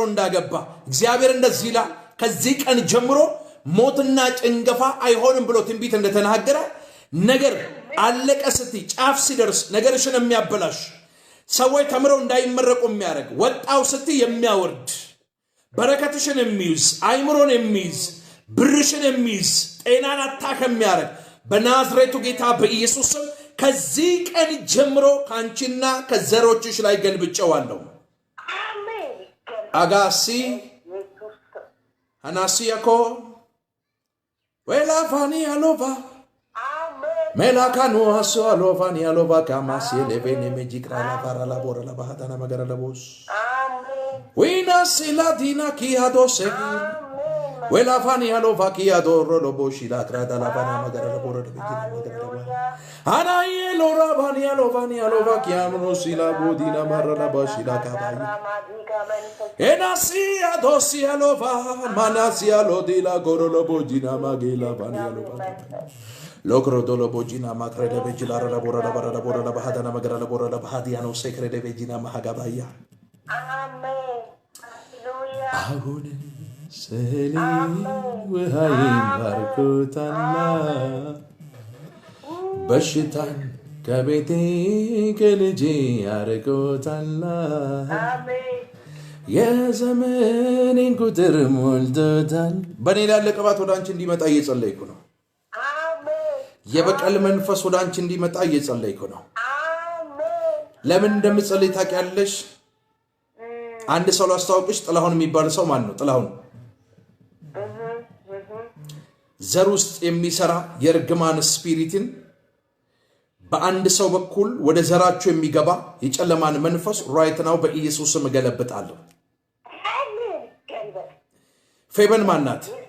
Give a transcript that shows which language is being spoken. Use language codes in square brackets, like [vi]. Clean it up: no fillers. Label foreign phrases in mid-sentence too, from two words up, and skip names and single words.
[am] እንዳገባ እግዚአብሔር እንደዚህ ይላል፣ ከዚህ ቀን ጀምሮ ሞትና ጭንገፋ አይሆንም ብሎ ትንቢት እንደተናገረ ነገር አለቀ ስትይ ጫፍ ሲደርስ ነገርሽን የሚያበላሽ ሰዎች ተምረው እንዳይመረቁ የሚያደርግ ወጣው ስትይ የሚያወርድ በረከትሽን የሚይዝ አይምሮን የሚይዝ ብርሽን የሚይዝ ጤናን አታክ የሚያደርግ በናዝሬቱ ጌታ በኢየሱስ ስም ከዚህ ቀን ጀምሮ ካንቺና ከዘሮችሽ ላይ ገልብጨዋለሁ። አጋሲ አናሲያኮ ወላ ፋኒ አሎቫ ሜላካኑ አሶ አሎቫኒ አሎቫ ካማሲ ለቬኔ ሜጂክራ ላፋራ ላቦራ ላባሃታና መገረ ለቦስ ዊና ሲላዲና ኪያዶሴ ወላ ፋኒ አሎቫ ኪያዶሮ ለቦሺ ላትራዳ ላባና መገረ ለቦራ ለቤጂና መገረ ለቦራ አናዬ ሎራ ባኒ አሎቫኒ አሎቫ ኪያኖ ሲላ ቦዲና ማራላ ባሺ ላካባይ ኤናሲያ ዶሲ አሎቫ ማናሲያ ሎዲላ ጎሮሎ ቦጂና ማጌላ ባኒ አሎቫ Lokro dolo bojina makrede bejila rada borada barada borada bahadana magrada borada bahadiano sekrede bejina mahagabaya. Amen. Hallelujah. Ahune seli wahai barkutana bashitan kabete kelji arkutana. Amen. Ya zamanin kuter moldodan. Bani lalle qabat ወደ አንቺ እንዲመጣ እየጸለይኩ ነው። የበቀል መንፈስ ወደ አንቺ እንዲመጣ እየጸለይኩ ነው። ለምን እንደምጸልይ ታውቂያለሽ? አንድ ሰው ላስተዋውቅሽ። ጥላሁን የሚባል ሰው ማን ነው? ጥላሁን ዘር ውስጥ የሚሰራ የርግማን ስፒሪትን በአንድ ሰው በኩል ወደ ዘራችሁ የሚገባ የጨለማን መንፈስ [en] right now [am] በኢየሱስ ስም እገለብጣለሁ። ፌበን ማናት?